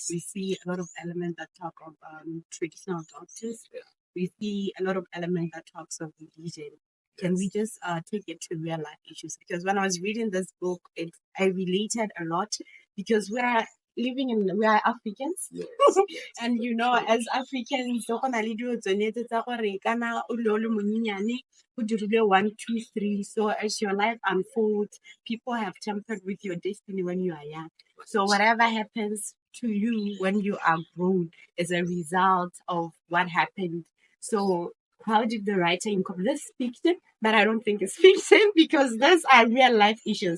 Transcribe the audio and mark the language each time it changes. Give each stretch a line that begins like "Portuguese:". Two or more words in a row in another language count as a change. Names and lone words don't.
English: We see a lot of elements that talk of traditional doctors. We see a lot of elements that talks of religion. Can we just take it to real life issues? Because when I was reading this book, I related a lot because we are Africans. Yes. And as Africans,
Tswana: so go na le dilo tsone tse tsa gore kana o le monyenyane o dirile 1, 2, 3.
English: So as your life unfolds, people have tampered with your destiny when you are young. So whatever happens to you when you are grown is a result of what happened. So how did the writer incorporate this fiction? But I don't think it's fiction because those are real life issues.